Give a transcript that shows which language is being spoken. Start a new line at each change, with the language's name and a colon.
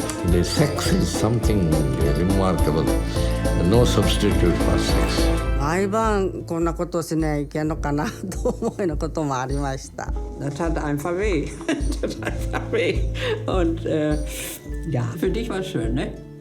English: The sex is something remarkable. No substitute for sex.
Japanese: 毎晩こんなことをしないけんのかなと思うようなこともありました。
German: Das tat einfach weh. Das tat einfach weh. Und ja, für dich war es schön, ne?